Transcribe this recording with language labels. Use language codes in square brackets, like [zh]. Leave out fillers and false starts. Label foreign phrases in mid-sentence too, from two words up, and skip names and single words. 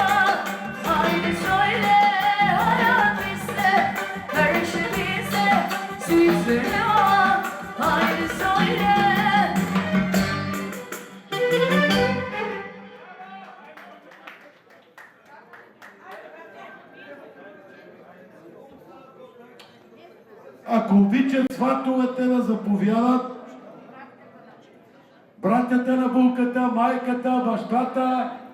[tr] Haydi söyle, hayat bize, her işi bize, sizlere o. Haydi söyle. [bg] Ако обичат сватовете да заповядат, братята на булката, майката, бащата.